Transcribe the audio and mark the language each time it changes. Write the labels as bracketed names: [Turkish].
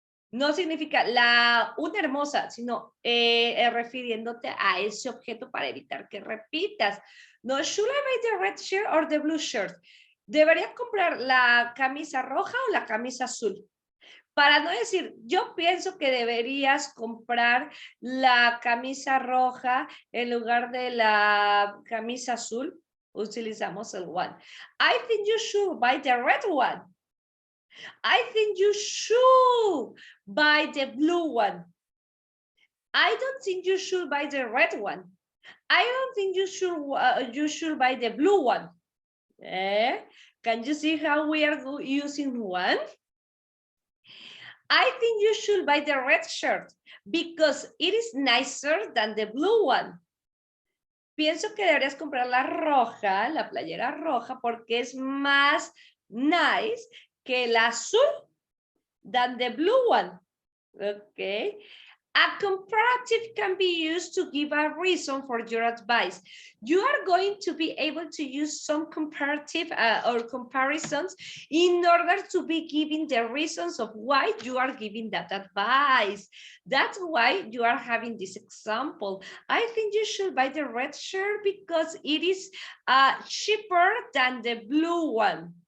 [Spanish] No significa una hermosa, sino refiriéndote a ese objeto para evitar que repitas. [English] No, should I buy the red shirt or the blue shirt? [Spanish] ¿Deberías comprar la camisa roja o la camisa azul? Para no decir, yo pienso que deberías comprar la camisa roja en lugar de la camisa azul, utilizamos el one. [English] I think you should buy the red one. I think you should buy the blue one. I don't think you should buy the red one. I don't think you should buy the blue one. Can you see how we are using one? I think you should buy the red shirt because it is nicer than the blue one. [Spanish] Pienso que deberías comprar la roja, la playera roja, porque es más nice que el azul [English] than the blue one. [Spanish] Okay. [English] A comparative can be used to give a reason for your advice. You are going to be able to use some comparative or comparisons in order to be giving the reasons of why you are giving that advice. That's why you are having this example. I think you should buy the red shirt because it is cheaper than the blue one.